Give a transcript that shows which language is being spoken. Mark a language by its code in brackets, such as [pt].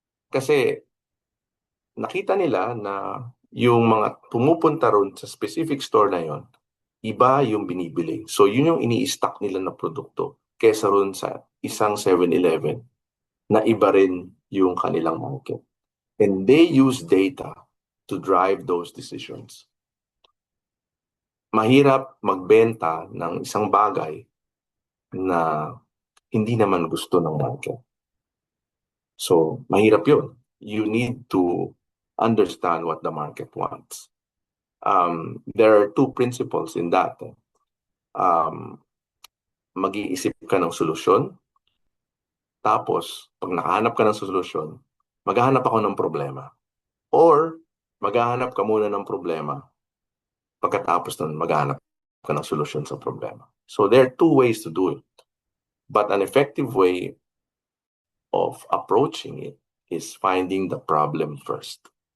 [tl] Kasi nakita nila na yung mga pumupunta ron sa specific store na yon, iba yung binibili. So yun yung ini-stock nila na produkto kesa ron sa isang 7-Eleven na iba rin yung kanilang market. [en] And they use data to drive those decisions. [tl] Mahirap magbenta ng isang bagay na hindi naman gusto ng market. So, mahirap yun. [en] You need to understand what the market wants. There are two principles in that. [tl] Mag-iisip ka ng solusyon. Tapos, pag nakahanap ka ng solusyon, maghahanap ako ng problema. Or, maghahanap ka muna ng problema. Pagkatapos nun, maghahanap ka ng solusyon sa problema. [en] So, there are two ways to do it. But an effective way of approaching it is finding the problem first.